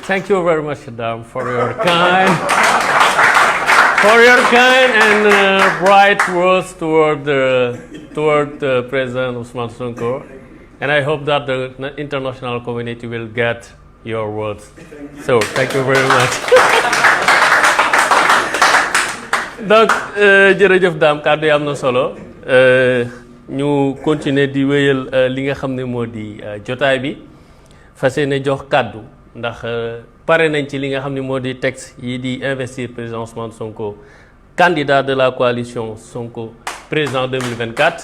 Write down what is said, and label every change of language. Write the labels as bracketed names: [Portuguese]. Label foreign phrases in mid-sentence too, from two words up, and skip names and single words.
[English] Thank you very much, Adam, for your kind and bright words toward President Usman Sonko, and I hope that the international community will get your words. So, thank you very much. [Wolof] Donc, jërëjëf Dame, kàddu yi am na solo. Ñu continuer di wéyal li nga xam ne moo di jotaay bi, fas yéene jox kàddu ndax pare nañ ci li nga xam ne moo di texte yi di investir président Ousmane Sonko [French] candidat de la coalition Sonko président [Wolof] 2024.